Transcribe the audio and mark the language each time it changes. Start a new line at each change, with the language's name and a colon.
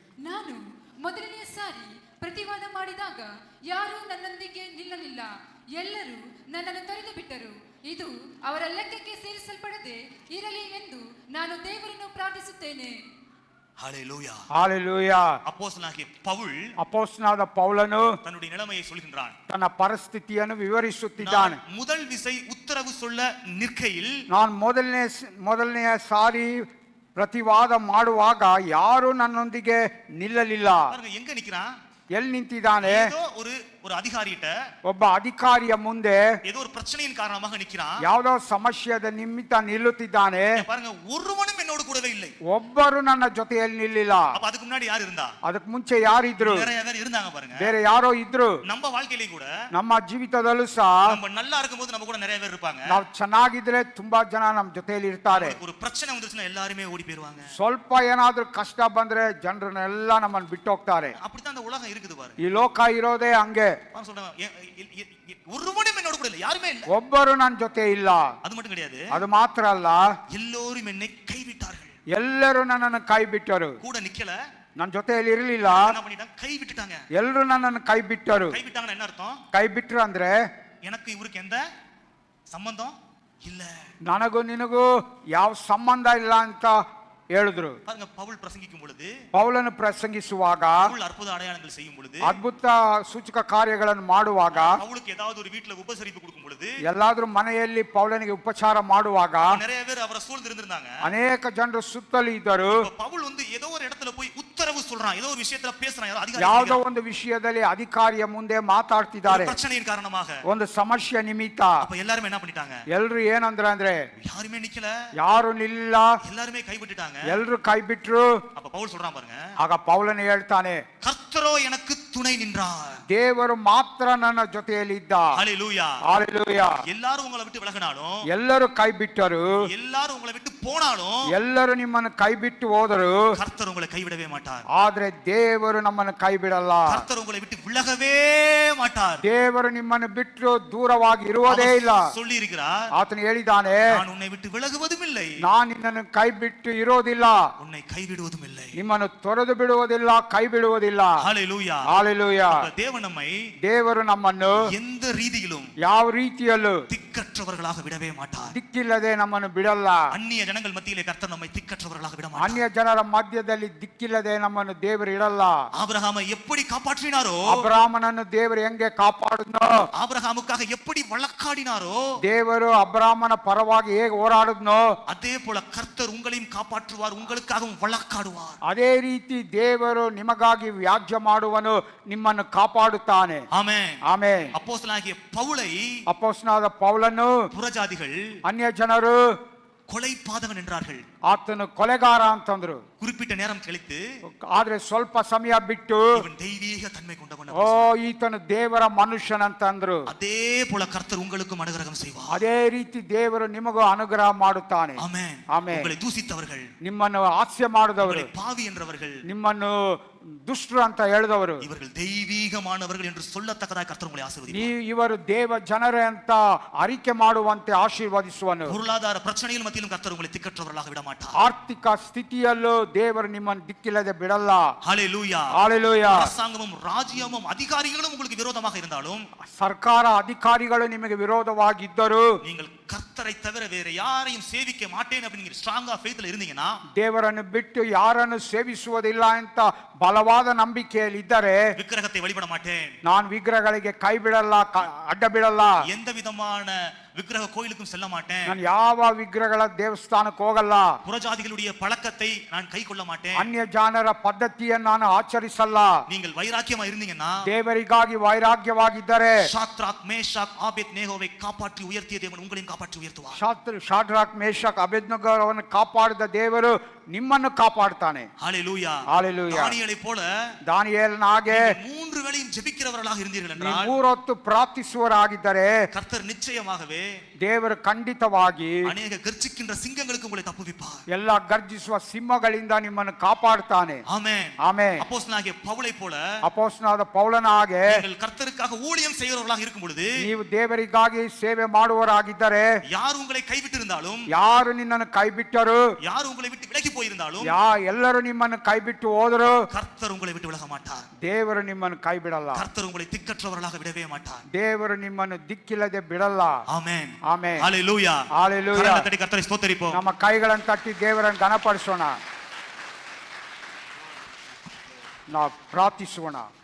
Kannada: ನಾನು ಮೊದಲನೆಯ ಸಾರಿ ಪ್ರತಿವಾದ ಮಾಡಿದಾಗ ಯಾರೂ ನನ್ನೊಂದಿಗೆ ನಿಲ್ಲಲಿಲ್ಲ, ಎಲ್ಲರೂ ನನ್ನನ್ನು ತೊರೆದು ಬಿಟ್ಟರು. ಇದು ಅವರ ಲೆಕ್ಕಕ್ಕೆ ಸೇರಿಸಲ್ಪಡದೆ ಇರಲಿ ಎಂದು ನಾನು ದೇವರನ್ನು ಪ್ರಾರ್ಥಿಸುತ್ತೇನೆ. ஹalleluya. ஹalleluya.
Tamil: அப்போஸ்தலனாகிய பவுல்
Kannada: ಅಪೊಸ್ತಲನಾದ ಪೌಲನು
Tamil: தன்னுடைய நிலைமையை சொல்கின்றான்.
Kannada: ತನ್ನ ಪರಿಸ್ಥಿತಿಯನ್ನು ವಿವರಿಸುತ್ತಿದ್ದಾನೆ.
Tamil: நான் முதல் விசை உத்தரவு சொல்ல நிற்கையில்
Kannada: ನಾನು ಮೊದಲನೆಯ ಸಾರಿ ಪ್ರತಿವಾದ ಮಾಡುವಾಗ ಯಾರು ನನ್ನೊಂದಿಗೆ ನಿಲ್ಲಲಿಲ್ಲ.
Tamil: பாருங்க, எங்க நிக்கிறான்?
Kannada: ಎಲ್ಲಿ ನಿಂತಿದ್ದಾನೆ?
Tamil: ஏதோ ஒரு அதிகாரிட்ட
Kannada: ಒಬ್ಬ ಅಧಿಕಾರಿಯ ಮುಂದೆ
Tamil: ஏதோ ஒரு பிரச்சனையின் காரணமாக நிக்கிறான்.
Kannada: ಯಾವುದೋ ಸಮಸ್ಯೆಯ ನಿಮಿತ್ತ ನಿಲ್ಲುತ್ತಿದ್ದಾನೆ.
Tamil: பாருங்க, ஒருவனும் என்னோடு கூடவே இல்லை.
Kannada: ಒಬ್ಬರು ನನ್ನ ಜೊತೆಯಲ್ಲಿ ನಿಲ್ಲಿಲ್ಲ.
Tamil: அப்ப அதுக்கு முன்னாடி யார் இருந்தா?
Kannada: ಅದಕ್ಕೆ ಮುಂಚೆ ಯಾರಿದ್ರು?
Tamil: நிறைய பேர் இருந்தாங்க. பாருங்க,
Kannada: ಬೇರೆ ಯಾರೋ ಇದ್ರು.
Tamil: நம்ம வாழ்க்கையிலே கூட
Kannada: ನಮ್ಮ ಜೀವಿತದಲ್ಲೂ ಸಹ
Tamil: நம்ம நல்லா இருக்கும்போது நம்ம கூட நிறைய பேர் இருப்பாங்க.
Kannada: ನಾವು ಚೆನ್ನಾಗಿದ್ರೆ ತುಂಬಾ ಜನ ನಮ್ಮ ಜೊತೆಯಲ್ಲಿ ಇರ್ತಾರೆ.
Tamil: ஒரு பிரச்சனை வந்துருச்சுன்னா எல்லாரும் ஓடி போயிடுவாங்க.
Kannada: ಸ್ವಲ್ಪ ಏನಾದ್ರೂ ಕಷ್ಟ ಬಂದ್ರೆ ಜನರನ್ನೆಲ್ಲ ನಮ್ಮನ್ನು ಬಿಟ್ಟು ಹೋಗ್ತಾರೆ.
Tamil: அப்படித்தான் அந்த உலகம் இருக்குது பாருங்க.
Kannada: ಈ ಲೋಕ ಇರೋದೇ ಹಂಗೆ.
Tamil: பாருங்க, சொல்றேன், ஒருவனும் என்னோட கூட இல்லை, யாருமே இல்லை.
Kannada: ಒಬ್ಬರು ನನ್ನ ಜೊತೆ ಇಲ್ಲ.
Tamil: அது மட்டும் கிடையாது,
Kannada: ಅದು ಮಾತ್ರ ಅಲ್ಲ,
Tamil: எல்லோரும் என்னை கைவிட்டார்கள்.
Kannada: ಎಲ್ಲರೂ ನನ್ನನ್ನು ಕೈ ಬಿಟ್ಟರು.
Tamil: கூட நிக்கல,
Kannada: ನನ್ನ ಜೊತೆಯಲ್ಲಿ ಇರಲಿಲ್ಲ.
Tamil: என்ன பண்ணிட்டாங்க? கை விட்டுட்டாங்க.
Kannada: ಎಲ್ಲರೂ ನನ್ನನ್ನು ಕೈ ಬಿಟ್ಟರು.
Tamil: கை விட்டாங்கன்னா என்ன அர்த்தம்?
Kannada: ಕೈ ಬಿಟ್ರು ಅಂದ್ರೆ
Tamil: எனக்கு இவருக்கு எந்த சம்பந்தம் இல்ல.
Kannada: ನನಗೂ ನಿನಗೂ ಯಾವ ಸಂಬಂಧ ಇಲ್ಲ ಅಂತ ಹೇಳಿದ್ರು.
Tamil: பாருங்க, பவுல் பிரசங்கிக்கும் பொழுது,
Kannada: ಪೌಲನು ಪ್ರಸಂಗಿಸುವಾಗ,
Tamil: பவுல் அற்புத அடையாளங்கள் செய்யும் பொழுது,
Kannada: ಅದ್ಭುತ ಸೂಚಕ ಕಾರ್ಯಗಳನ್ನು ಮಾಡುವಾಗ,
Tamil: பவுலுக்கு ஏதாவது ஒரு வீட்டுல உபசரிப்பு கொடுக்கும் பொழுது,
Kannada: ಎಲ್ಲಾದ್ರೂ ಮನೆಯಲ್ಲಿ ಪೌಲನಿಗೆ ಉಪಚಾರ ಮಾಡುವಾಗ
Tamil: நிறைய பேர் அவரை சூழ்ந்து இருந்திருந்தாங்க.
Kannada: ಅನೇಕ ಜನರು ಸುತ್ತಲೂ ಇದ್ದರು.
Tamil: பவுல் வந்து ஏதோ ஒரு இடத்துல போய் உத்தரவு சொல்றான், ஏதோ ஒரு விஷயத்துல பேசுறான், யாரோ அதிகாரி
Kannada: ಯಾವುದೋ ಒಂದು ವಿಷಯದಲ್ಲಿ ಅಧಿಕಾರಿಯ ಮುಂದೆ ಮಾತಾಡ್ತಿದ್ದಾರೆ,
Tamil: பிரச்சனையின் காரணமாக.
Kannada: ಒಂದು ಸಮಸ್ಯೆ ನಿಮಿತ್ತ.
Tamil: அப்ப எல்லாரும் என்ன பண்ணிட்டாங்க?
Kannada: ಎಲ್ರು ಏನಂದ್ರೆ ಅಂದ್ರೆ
Tamil: யாருமே நிக்கல,
Kannada: ಯಾರು ನಿಲ್ಲ,
Tamil: எல்லாருமே கைவிட்டுட்டாங்க.
Kannada: ಎಲ್ರು ಕೈ ಬಿಟ್ರು.
Tamil: அப்ப பவுல் சொல்றான் பாருங்க,
Kannada: ಆಗ ಪೌಲನು ಹೇಳ್ತಾನೆ,
Tamil: கர்த்தரோ எனக்கு துணை நின்றார்.
Kannada: ದೇವರು ಮಾತ್ರ ನನ್ನ ಜೊತೆಯಲ್ಲಿ ಇದ್ದ. ஹalleluya. ஹalleluya.
Tamil: எல்லாரும் உங்களை விட்டு விலகினாலும்,
Kannada: ಎಲ್ಲರೂ ಕೈ ಬಿಟ್ಟರು,
Tamil: எல்லாரும் உங்களை விட்டு போனாலும்,
Kannada: ಎಲ್ಲರೂ ನಿಮ್ಮನ್ನು ಕೈ ಬಿಟ್ಟು ಹೋದರು,
Tamil: கர்த்தர் உங்களை கைவிடவே மாட்டார்.
Kannada: ಆದ್ರೆ ದೇವರು ನಮ್ಮನ್ನು ಕೈ ಬಿಡಲ್ಲ.
Tamil: கர்த்தர் உங்களை விட்டு விலகவே மாட்டார்.
Kannada: ದೇವರು ನಿಮ್ಮನ್ನು ಬಿಟ್ಟು ದೂರವಾಗಿ ಇರುವುದೇ ಇಲ್ಲ.
Tamil: சொல்லி இருக்கிறார்,
Kannada: ಆತನು ಹೇಳಿದ್ದಾನೆ,
Tamil: நான் உன்னை விட்டு விலகுவதும் இல்லை,
Kannada: ನಾನು ನಿನ್ನನ್ನು ಕೈ ಬಿಟ್ಟು ಇರೋದಿಲ್ಲ,
Tamil: உன்னை கைவிடுவதும் இல்லை.
Kannada: ನಿಮ್ಮನ್ನು ತೊರೆದು ಬಿಡುವುದಿಲ್ಲ, ಕೈ ಬಿಡುವುದಿಲ್ಲ. ஹalleluya. ஹalleluya.
Tamil: தேவன் நம்மை
Kannada: ದೇವರು ನಮ್ಮನ್ನು
Tamil: எந்த ரீதியிலும்
Kannada: ಯಾವ ರೀತಿಯಲ್ಲೂ
Tamil: திக்கற்றவர்களாக விடவே மாட்டார்.
Kannada: ದಿಕ್ಕಿಲ್ಲದೆ ನಮ್ಮನ್ನು ಬಿಡಲ್ಲ.
Tamil: அந்நிய ஜனங்கள் மத்தியிலே கர்த்தர் நம்மை திக்கற்றவர்களாக விட மாட்டார்.
Kannada: ಅನ್ಯ ಜನರ ಮಧ್ಯದಲ್ಲಿ ದಿಕ್ಕಿಲ್ಲದೆ ನಮ್ಮನ್ನು ದೇವರು ಇಡಲ್ಲ.
Tamil: ஆபிரகாமை எப்படி காப்பாற்றினாரோ,
Kannada: ಅಬ್ರಾಮನನ್ನು ದೇವರು ಹೆಂಗೆ ಕಾಪಾಡಿದ್ನೋ,
Tamil: ஆபிரகாமுக்காக எப்படி வழக்காடினாரோ,
Kannada: ದೇವರು ಅಬ್ರಾಮನ ಪರವಾಗಿ ಹೇಗೆ ಹೋರಾಡಿದ್ನೋ,
Tamil: அதே போல கர்த்தர் உங்களையும் காப்பாற்றுவார், உங்களுக்காகவும் வழக்காடுவார்.
Kannada: ಅದೇ ರೀತಿ ದೇವರು ನಿಮಗಾಗಿ ವ್ಯಾಜ್ಯ ಮಾಡುವನು, ನಿಮ್ಮನ್ನು ಕಾಪಾಡುತ್ತಾನೆ.
Tamil: ஆமென்.
Kannada: ಆಮೆನ್.
Tamil: அப்போஸ்தலனாகிய பவுலை
Kannada: ಅಪೊಸ್ತಲನಾದ ಪೌಲನು
Tamil: புறஜாதிகள்
Kannada: ಅನ್ಯ ಜನರು
Tamil: கொலை பாதகன் என்றார்கள்.
Kannada: ಆತನು ಕೊಲೆಗಾರ ಅಂತಂದ್ರು.
Tamil: குறிப்பிட்ட நேரம் கழித்து,
Kannada: ಆದ್ರೆ ಸ್ವಲ್ಪ ಸಮಯ ಬಿಟ್ಟು
Tamil: இவன் தெய்வீக தன்மை கொண்டவன்,
Kannada: ಓ ಈತನು ದೇವರ ಮನುಷ್ಯನಂತಂದ್ರು.
Tamil: அதே போல கர்த்தர் உங்களுக்கும் அனுகிரகம் செய்வார்.
Kannada: ಅದೇ ರೀತಿ ದೇವರು ನಿಮಗೂ ಅನುಗ್ರಹ ಮಾಡುತ್ತಾನೆ.
Tamil: ஆமென். ஆமென். உங்களை தூசித்தவர்கள்,
Kannada: ನಿಮ್ಮನ್ನು ಹಾಸ್ಯ ಮಾಡಿದವರು,
Tamil: உங்களை பாவி என்றவர்கள்,
Kannada: ನಿಮ್ಮನ್ನು ದುಷ್ಟರು ಅಂತ ಹೇಳಿದವರು,
Tamil: இவர்கள் தெய்வீகமானவர்கள் என்று சொல்லத்தக்கதாக கர்த்தர் உங்களை ஆசீர்வதிப்பார்.
Kannada: ಇವರು ದೇವ ಜನರೇ ಅಂತ ಅರಿಕೆ ಮಾಡುವಂತೆ ಆಶೀರ್ವದಿಸುವನು.
Tamil: பொருளாதார பிரச்சனைகள் மத்தியிலும் கர்த்தர் உங்களை திக்கற்றவர்களாக விட மாட்டார்.
Kannada: ಆರ್ಥಿಕ ಸ್ಥಿತಿಯಲ್ಲೂ ದೇವರು ನಿಮ್ಮನ್ನು ದಿಕ್ಕಿಲ್ಲದೆ ಬಿಡಲ್ಲ. ஹalleluya. ஹalleluya.
Tamil: அரசாங்கமும் ராஜ்யமும் அதிகாரிகளும் உங்களுக்கு விரோதமாக இருந்தாலும்,
Kannada: ಸರ್ಕಾರ ಅಧಿಕಾರಿಗಳು ನಿಮಗೆ ವಿರೋಧವಾಗಿದ್ದರು,
Tamil: நீங்கள் கர்த்தரை தவிர வேற யாரையும் சேவிக்க மாட்டேன் அப்படிங்கிற
English: ஸ்ட்ராங்கா ஃபெய்த்ல
Tamil: இருந்தீங்கன்னா,
Kannada: ದೇವರನ್ನು ಬಿಟ್ಟು ಯಾರನ್ನು ಸೇವಿಸುವುದಿಲ್ಲ ಅಂತ ಬಲವಾದ ನಂಬಿಕೆಯಲ್ಲಿ ಇದ್ದರೆ,
Tamil: விக்கிரகத்தை வழிபட மாட்டேன்,
Kannada: ನಾನು ವಿಗ್ರಹಗಳಿಗೆ ಕೈ ಬಿಡಲ್ಲ, ಅಡ್ಡ ಬಿಡಲ್ಲ,
Tamil: எந்த விதமான விக்கிரக கோயிலுக்கும் செல்ல மாட்டேன்,
Kannada: ನಾನು ಯಾವ ವಿಗ್ರಹಗಳ ದೇವಸ್ಥಾನಕ್ಕೆ ಹೋಗಲ್ಲ,
Tamil: புறஜாதிகளுடைய பழக்கத்தை நான் கை கொள்ள மாட்டேன்,
Kannada: ಅನ್ಯ ಜನರ ಪದ್ಧತಿಯನ್ನು ನಾನು ಆಚರಿಸಲ್ಲ.
Tamil: நீங்கள் வைராக்கியமா இருந்தீங்கன்னா,
Kannada: ದೇವರಿಗಾಗಿ ವೈರಾಗ್ಯವಾಗಿದ್ದರೆ,
Tamil: சாத்ராக் மேஷாக் ஆபேத்நேகோவை காப்பாற்றி உயர்த்திய தேவன் உங்களையும் காப்பாற்றி உயர்த்துவார்.
Kannada: ಶಾದ್ರಾಕ್ ಮೇಷಕ್ ಅಬೇದ್ನೆಗೋರನ್ನು ಕಾಪಾಡಿದ ದೇವರು ನಿಮ್ಮನ್ನು ಕಾಪಾಡ್ತಾನೆ. ஹalleluya. ஹalleluya.
Tamil: தானியேலை போல
Kannada: ದಾನಿಯೇಲನ ಹಾಗೆ
Tamil: மூன்று வேளையும் ஜெபிக்கிறவர்களாக இருந்தீர்கள்
Kannada: ನೀವು
Tamil: என்றால்,
Kannada: ಮೂರೊತ್ತು ಪ್ರಾರ್ಥಿಸುವರಾಗಿದ್ದರೆ
Tamil: கர்த்தர் நிச்சயமாகவே
Kannada: ದೇವರು ಖಂಡಿತವಾಗಿ
Tamil: அநேக கர்ச்சிக்கின்ற சிங்கங்களுக்கு உங்களை தப்புவிப்பார்.
Kannada: ಎಲ್ಲ ಗರ್ಜಿಸುವ ಸಿಂಹಗಳಿಂದ ನಿಮ್ಮನ್ನು ಕಾಪಾಡ್ತಾನೆ.
Tamil: ஆமென்.
Kannada: ಆಮೆನ್.
Tamil: அப்போஸ்தலனாகிய பவுலை போல
Kannada: ಅಪೊಸ್ತಲನಾದ ಪೌಲನ ಹಾಗೆ
Tamil: நீங்கள் கர்த்தருக்காக ஊழியம் செய்கிறவர்களாக இருக்கும் பொழுது,
Kannada: ನೀವು ದೇವರಿಗಾಗಿ ಸೇವೆ ಮಾಡುವವರಾಗಿದ್ದರೆ,
Tamil: யார் உங்களை கைவிட்டிருந்தாலும்,
Kannada: ಯಾರು ನಿನ್ನನ್ನು ಕೈ ಬಿಟ್ಟರು,
Tamil: யார் உங்களை விட்டு விலகி போயிருந்தாலும்,
Kannada: ಎಲ್ಲರೂ ನಿಮ್ಮನ್ನು ಕೈ ಬಿಟ್ಟು ಹೋದರು,
Tamil: கர்த்தர் உங்களை விட்டு விலக மாட்டார்.
Kannada: ದೇವರು ನಿಮ್ಮನ್ನು ಕೈ ಬಿಡಲ್ಲ.
Tamil: கர்த்தர் உங்களை திக்கற்றவர்களாக விடவே மாட்டார்.
Kannada: ದೇವರು ನಿಮ್ಮನ್ನು ದಿಕ್ಕಿಲ್ಲದೆ ಬಿಡಲ್ಲ.
Tamil: ஆமென்.
Kannada: ಆಮೆನ್. ஹalleluya. ஹalleluya.
Tamil: கரங்களை தட்டி கர்த்தரை ஸ்தோத்திரிப்போம்.
Kannada: ನಮ್ಮ ಕೈಗಳನ್ನು ತಟ್ಟಿ ದೇವರನ್ನು ಘನಪಡಿಸೋಣ. ನಾವು ಪ್ರಾರ್ಥಿಸೋಣ.